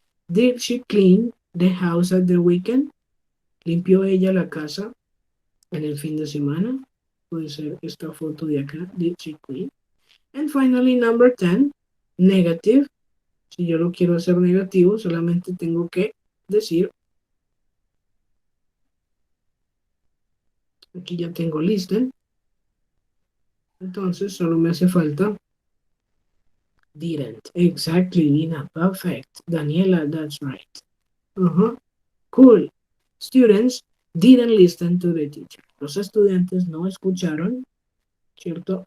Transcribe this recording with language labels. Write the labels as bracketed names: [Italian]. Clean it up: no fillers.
[English] Did she clean the house at the weekend? [Spanish] ¿Limpió ella la casa en el fin de semana? Puede ser esta foto de acá. [English] Did she clean? And finally, number 10, negative. [Spanish] Si yo lo quiero hacer negativo, solamente tengo que decir, aquí ya tengo listen. Entonces, solo me hace falta didn't. [English] Exactly, Nina. Perfect. Daniela, that's right. Cool. Students didn't listen to the teacher. [Spanish] Los estudiantes no escucharon, ¿cierto?